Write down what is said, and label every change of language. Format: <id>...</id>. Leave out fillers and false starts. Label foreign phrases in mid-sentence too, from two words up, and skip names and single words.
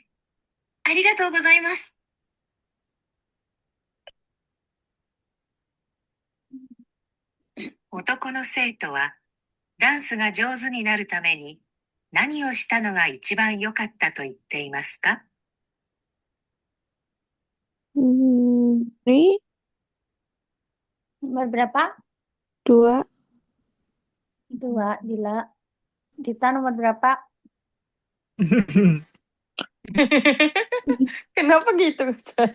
<ja>ありがとうございます。男の生徒はダンスが上手になるために何をしたのが一番良かったと言っていますか？</ja> <id>Ini Nomor berapa? 2. 2, Dila. Dita nomor berapa? Kenapa gitu, Chan?</id>